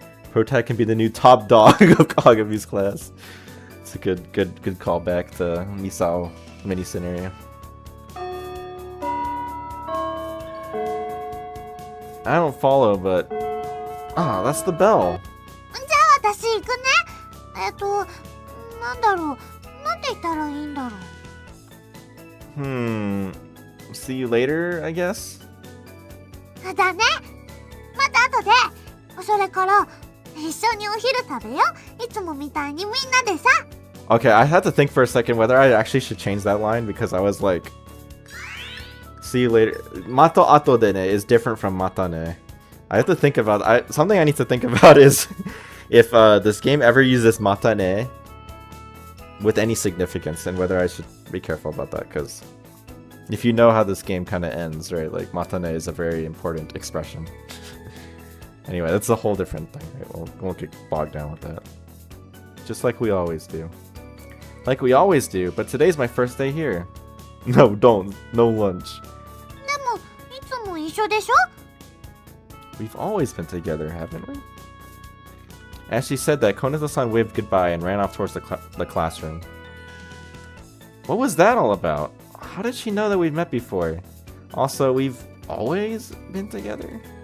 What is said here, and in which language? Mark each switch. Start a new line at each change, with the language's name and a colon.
English: Protag can be the new top dog of Kagami's class. It's a good callback to Misao mini scenario. I don't follow, but that's the bell.
Japanese: じゃあ私行くね。なんだろう。なんて言ったらいいんだろう。
English: See you later, I guess?
Japanese: だね。また後で。それから一緒にお昼食べよう。いつもみたいにみんなでさ。
English: Okay, I had to think for a second whether I actually should change that line because I was like, see you later.
Japanese: Mato ato de ne
English: is different from mata ne. I have to think about something I need to think about is if this game ever uses mata ne with any significance and whether I should be careful about that, because if you know how this game kind of ends, right, like mata ne is a very important expression. Anyway, that's a whole different thing, right? We won't get bogged down with that. Just like we always do. Like we always do, but today's my first day here. No, don't. No lunch.
Japanese: でもいつも一緒でしょ。
English: We've always been together, haven't we? As she said that, Konata-san waved goodbye and ran off towards the classroom. What was that all about? How did she know that we'd met before? Also, we've always been together?